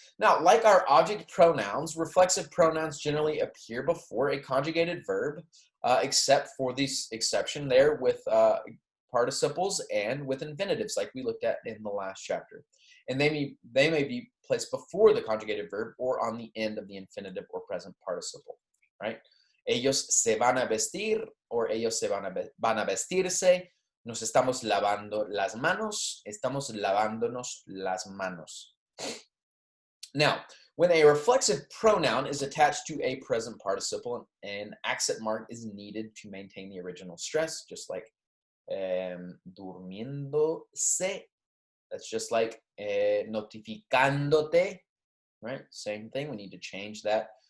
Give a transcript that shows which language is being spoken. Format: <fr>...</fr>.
<en>Now, like our object pronouns, reflexive pronouns generally appear before a conjugated verb, except for this exception there with participles and with infinitives, like we looked at in the last chapter. And they may be placed before the conjugated verb or on the end of the infinitive or present participle, right?</en> <es>Ellos se van a vestir, or ellos se van a vestirse. Nos estamos lavando las manos. Estamos lavándonos las manos.</es> <en>Now, when a reflexive pronoun is attached to a present participle, an accent mark is needed to maintain the original stress, just like durmiéndose. That's just like notificándote, right? Same thing. We need to change that.</en>